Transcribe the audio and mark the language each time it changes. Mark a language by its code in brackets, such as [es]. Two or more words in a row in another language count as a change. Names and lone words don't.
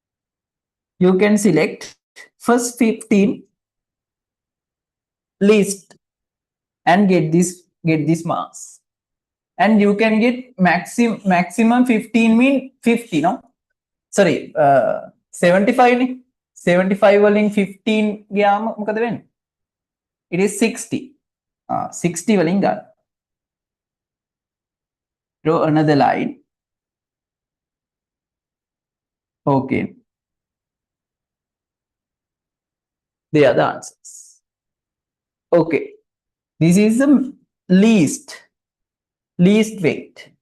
[en] You can select first 15 least and get this mass, and you can get maximum 15 mean 50, no, sorry, 75 ne, 75 [si] වලින් 15 ගියාම මොකද වෙන්නේ? [en] It is 60. 60 [si] වලින් ගන්න. [en] Draw another line. Okay, they are the answers. Okay, this is the least weight.